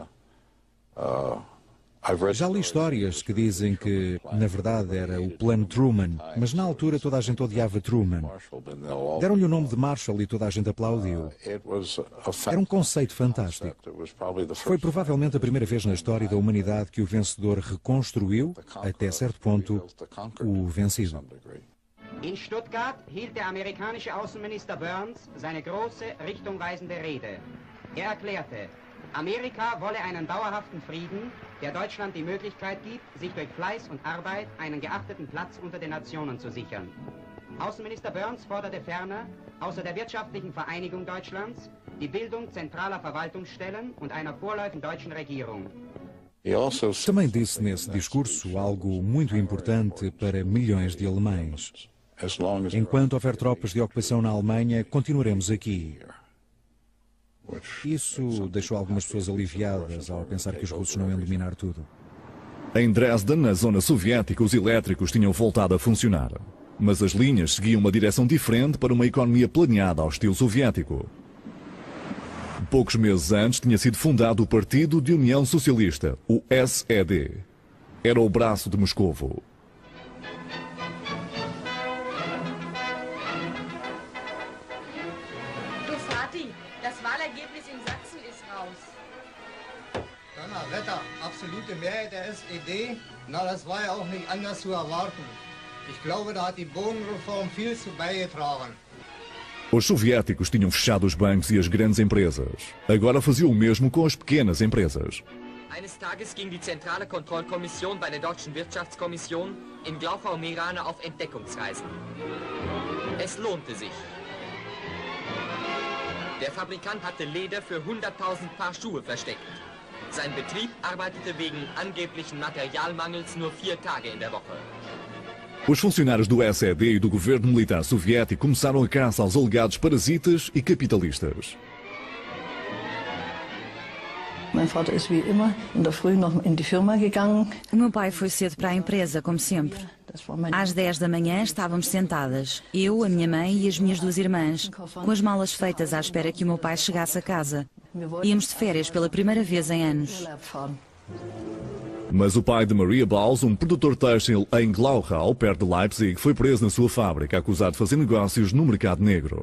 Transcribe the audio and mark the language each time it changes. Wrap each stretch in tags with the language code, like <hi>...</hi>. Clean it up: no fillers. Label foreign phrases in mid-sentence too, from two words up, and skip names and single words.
<pt>Já li histórias que dizem que, na verdade, era o Plano Truman, mas na altura toda a gente odiava Truman. Deram-lhe o nome de Marshall e toda a gente aplaudiu. Era um conceito fantástico. Foi provavelmente a primeira vez na história da humanidade que o vencedor reconstruiu, até certo ponto, o vencido.</pt> <de>In Stuttgart hielt der amerikanische Außenminister Burns seine große, richtungweisende Rede. Erklärte, Amerika wolle einen dauerhaften Frieden, der Deutschland die Möglichkeit gibt, sich durch Fleiß und Arbeit einen geachteten Platz unter den Nationen zu sichern. Außenminister Burns forderte ferner, außer der wirtschaftlichen Vereinigung Deutschlands, die Bildung zentraler Verwaltungsstellen und einer vorläufigen deutschen Regierung.</de> <pt>Também disse nesse discurso algo muito importante para milhões de alemães. Enquanto houver tropas de ocupação na Alemanha, continuaremos aqui. Isso deixou algumas pessoas aliviadas ao pensar que os russos não iam dominar tudo. Em Dresden, na zona soviética, os elétricos tinham voltado a funcionar. Mas as linhas seguiam uma direção diferente para uma economia planeada ao estilo soviético. Poucos meses antes tinha sido fundado o Partido de União Socialista, o SED. Era o braço de Moscovo.</pt> <de>Du Vati, das Wahlergebnis in Sachsen ist raus. Donnerwetter, absolute Mehrheit der SED? Na, das war ja auch nicht anders zu erwarten. Ich glaube, da hat die Bodenreform viel zu beigetragen.</de> <pt>Os soviéticos tinham fechado os bancos e as grandes empresas. Agora faziam o mesmo com as pequenas empresas.</pt> <de>Eines Tages ging die Zentrale Kontrollkommission bei der Deutschen Wirtschaftskommission in Glauchau-Meerane auf Entdeckungsreisen. Es lohnte sich. Der Fabrikant hatte Leder für 100.000 Paar Schuhe versteckt. Sein Betrieb arbeitete wegen angeblichen Materialmangels nur 4 Tage in der Woche.</de> <pt>Os funcionários do SED e do governo militar soviético começaram a caça aos alegados parasitas e capitalistas.</pt> <de>Mein Vater ist wie immer in der Früh noch in die Firma gegangen.</de> <pt>O meu pai foi cedo para a empresa, como sempre. Às 10 da manhã estávamos sentadas, eu, a minha mãe e as minhas 2 irmãs, com as malas feitas à espera que o meu pai chegasse a casa. Íamos de férias pela primeira vez em anos. Mas o pai de Maria Balz, um produtor têxtil em Glauchau, perto de Leipzig, foi preso na sua fábrica, acusado de fazer negócios no mercado negro.</pt>